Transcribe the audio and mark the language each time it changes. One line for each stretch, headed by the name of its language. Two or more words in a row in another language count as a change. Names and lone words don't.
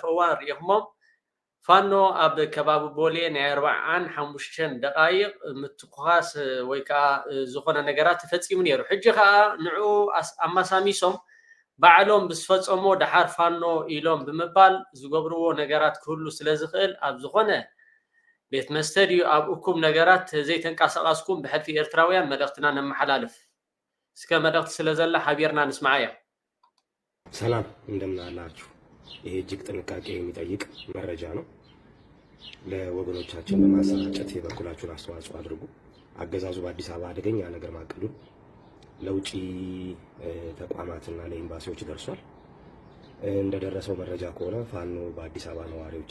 Tigrinya: እዋን ሪኢኹሞም ፋኖ ኣብ ከባቢ ቦሌ ናይ 45 ደቃይቕ ምትኩኻስ ወይ ከዓ ዝኾነ ነገራት ተፈጺሙ ነይሩ ሕጂ ከዓ ንዑ ኣማሳሚሶም ባዕሎም ብዝፈጸሞ ድሓር ፋኖ ኢሎም ብምባል ዝገብርዎ ነገራት ክህሉ ስለ ዝኽእል ኣብ ዝኾነ ቤት መስተድዩ ኣብ እኩም ነገራት ዘይተንቃሳቀስኩም ብሕልፊ ኤርትራውያን መልእክትና ነመሓላልፍ እስከ መልእክት ስለዘላ ሓቢርና ንስማዓያ
Amharic: ሰላም እንደምን አላችሁ ይሄ እጅግ ጥንቃቄ የሚጠይቅ መረጃ ነው ለወገኖቻችን ለማሰራጨት የበኩላችሁን አስተዋጽኦ አድርጉ አገዛዙ በአዲስ አበባ አደገኛ ነገር ማቀዱን ለውጪ ተቋማትና ለኤምባሲዎች ደርሷል እንደደረሰው መረጃ ከሆነ ፋኖ በአዲስ አበባ ነዋሪዎች